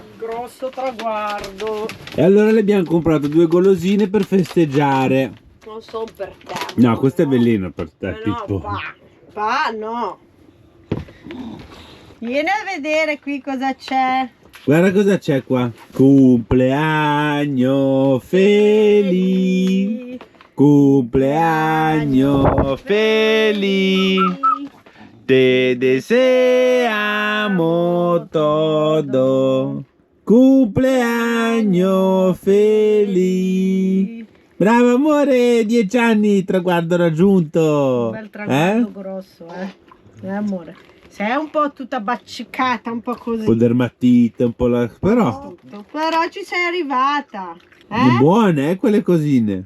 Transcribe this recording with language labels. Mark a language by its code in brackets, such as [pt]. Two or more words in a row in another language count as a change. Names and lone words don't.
[it] Grossa sto traguardo. E allora le abbiamo comprato 2 golosine per festeggiare. Non sono per te. No, questo è veleno per te, Pippo. No, no. Vieni a vedere qui cosa c'è. Guarda cosa c'è qua. [es] Cumpleaños feliz. Cumpleaños feliz. Te deseamos todo. Cumpleaños feliz. [it] Bravo amore, 10 anni, traguardo raggiunto. Un bel traguardo grosso, amore. Sei un po' tutta baccicata, un po' così. Un po' dermatite, un po' la... Però ci sei arrivata. buone, quelle cosine.